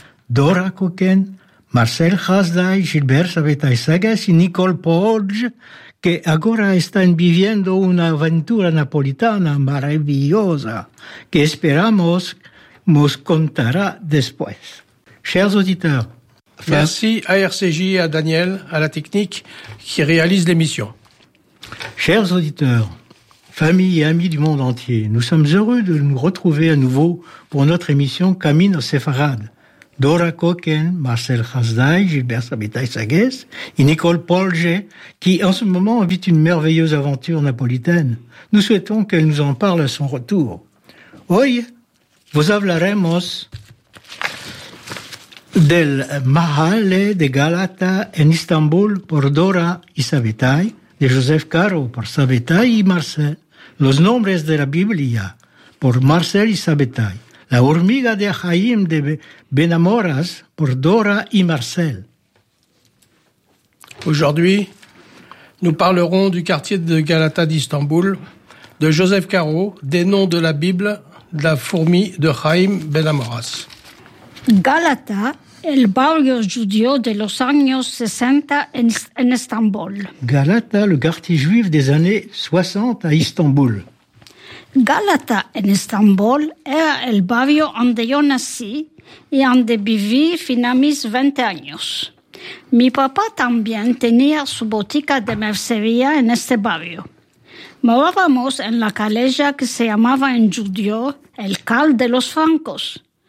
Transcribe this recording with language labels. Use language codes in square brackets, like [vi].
[lad] Dora Koken, Marcel Hasdai, Gilbert Sabetaisegues y Nicole Podge, que ahora están viviendo una aventura napolitana maravillosa que esperamos nos contará después. [fr] Chers auditeurs, merci à RCJ et à Daniel, à la technique, qui réalise l'émission. Chers auditeurs, familles et amis du monde entier, nous sommes heureux de nous retrouver à nouveau pour notre émission Camino Sefarad. Dora Koken, Marcel Hasdai, Gilbert Sabetaisegues et Nicole Polge, qui en ce moment vit une merveilleuse aventure napolitaine. Nous souhaitons qu'elle nous en parle à son retour. [lad] Hoy, vos hablaremos del Mahalle de Galata en Istanbul por Dora y Sabetai, de Joseph Caro por Sabetai y Marcel, Los Nombres de la Biblia por Marcel y Sabetai, La Hormiga de Ajaim de Benamoras por Dora y Marcel. [fr] Aujourd'hui, nous parlerons du quartier de Galata d'Istanbul, de Joseph Caro, des noms de la Bible, La Fourmi de Ajaim Benamoras. [lad] Galata, el barrio judío de los años 60 en Estambul. [fr] Galata, le quartier juif des années 60 à Istanbul. [lad] Galata en Estambul era el barrio donde yo nací y donde viví fino a mis 20 años. Mi papá también tenía su botica de mercería en este barrio. Morábamos en la calleja que se llamaba en judío el Cal de los Francos.